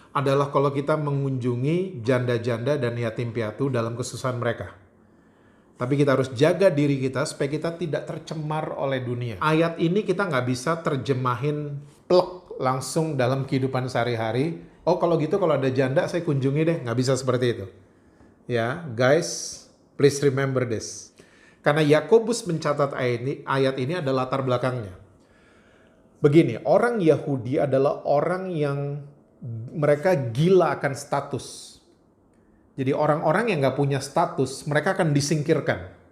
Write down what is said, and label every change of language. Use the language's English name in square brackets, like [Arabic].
[Indonesian] adalah kalau kita mengunjungi janda-janda dan yatim piatu dalam kesusahan mereka. Tapi kita harus jaga diri kita supaya kita tidak tercemar oleh dunia. Ayat ini kita nggak bisa terjemahin plek langsung dalam kehidupan sehari-hari. Oh kalau gitu kalau ada janda saya kunjungi deh. Nggak bisa seperti itu. [English] Ya guys, please remember this. [Indonesian] Karena Yakobus mencatat ayat ini ada latar belakangnya. Begini, orang Yahudi adalah orang yang mereka gila akan status. Jadi orang-orang yang gak punya status, mereka akan disingkirkan.